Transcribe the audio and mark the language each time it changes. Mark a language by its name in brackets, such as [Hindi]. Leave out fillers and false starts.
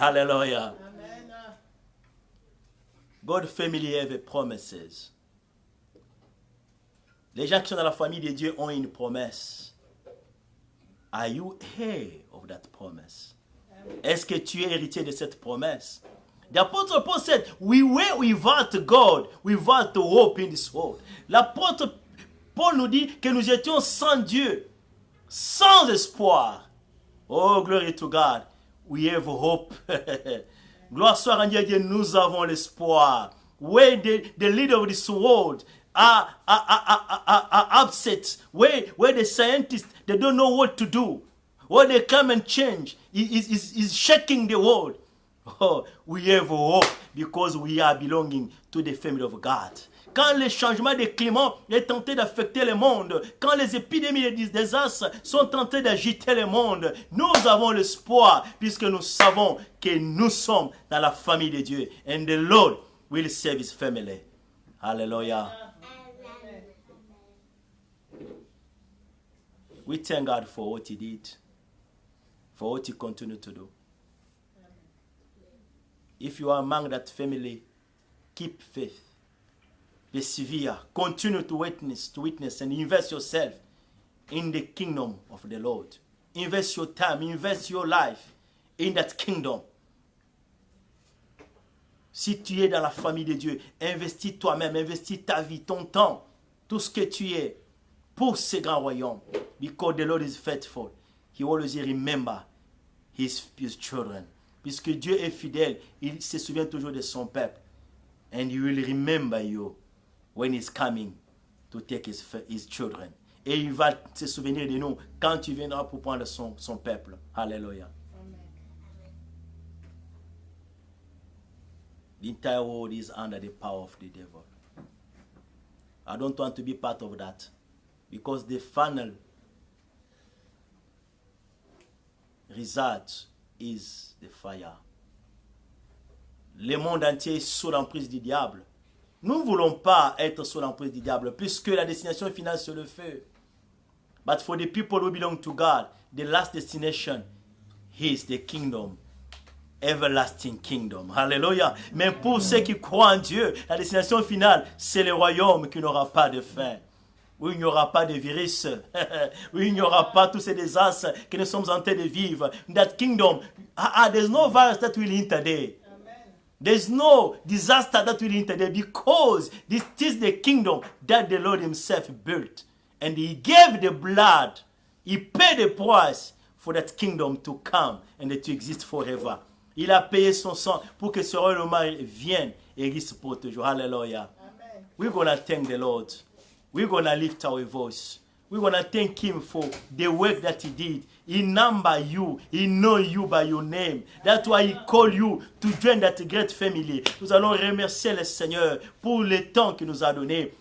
[English] Alléluia. God's family have promises. [French] Les gens qui sont dans la famille de Dieu ont une promesse. [English] Are you heir of that promise? [French] Est-ce que tu es héritier de cette promesse? [English] The Apostle Paul said, we were without God, without hope in this world. [French] L'apôtre Paul nous dit que nous étions sans Dieu, sans espoir. [English] Oh, glory to God. We have hope. [French] Gloire soit à Dieu, nous avons l'espoir. [English] Where the leader of this world are upset, where the scientists, they don't know what to do, where they come and change, is shaking the world. Oh, we have hope because we are belonging to the family of God. [French] Quand le changement de climat est tenté d'affecter le monde, quand les épidémies et les désastres sont tentés d'agiter le monde, nous avons l'espoir puisque nous savons que nous sommes dans la famille de Dieu. [English] And the Lord will save his family. Hallelujah. We thank God for what he did, for what he continued to do. If you are among that family, keep faith. Persevere. Continue to witness and invest yourself in the kingdom of the Lord. Invest your time, invest your life in that kingdom. [French] Si tu es dans la famille de Dieu, investis toi-même, investis ta vie, ton temps, tout ce que tu es pour ce grand royaume. [English] Because the Lord is faithful. He always remember his children. [French] Puisque Dieu est fidèle, il se souvient toujours de son peuple. [English] And he will remember you when he's coming to take his children. [French] Et il va se souvenir de nous quand tu viendras pour prendre son peuple. Alléluia. [English] The entire world is under the power of the devil. I don't want to be part of that. Because the final result is the fire. [French] Le monde entier est sous l'emprise du diable. Nous ne voulons pas être sous l'emprise du diable, puisque la destination finale c'est le feu. [English] But for the people who belong to God, the last destination is the kingdom. Everlasting kingdom. Hallelujah. [French] Mais pour ceux qui croient en Dieu, la destination finale, c'est le royaume qui n'aura pas de fin. Où il n'y aura pas de virus, où il n'y aura pas tous ces désastres que nous sommes en train de vivre. [English] That kingdom, there's no virus that will enter there. There's no disaster that will enter there because this is the kingdom that the Lord himself built. And he gave the blood, he paid the price for that kingdom to come and to exist forever. [French] Il a payé son sang pour que ce royaume vienne et existe pour toujours. [English] Hallelujah. Amen. We're going to thank the Lord. We're going to lift our voice. We're going to thank him for the work that he did. He number you. He know you by your name. That's why he called you to join that great family. [French] Nous allons remercier le Seigneur pour le temps qu'il nous a donné.